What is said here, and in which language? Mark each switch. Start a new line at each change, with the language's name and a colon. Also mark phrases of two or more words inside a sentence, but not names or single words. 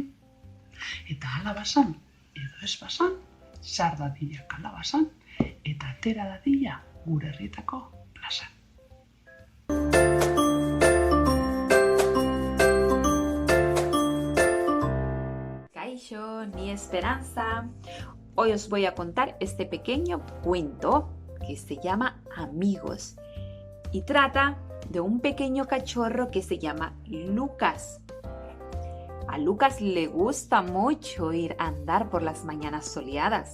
Basque: Eta hala basan, edo ez basan, sar dadila kalabasan, eta atera dadila gure herrietako plazan. Kaixo, ni Esperanza.
Spanish: Hoy os voy a contar este pequeño cuento que se llama Amigos y trata de un pequeño cachorro que se llama Lucas. A Lucas le gusta mucho ir a andar por las mañanas soleadas.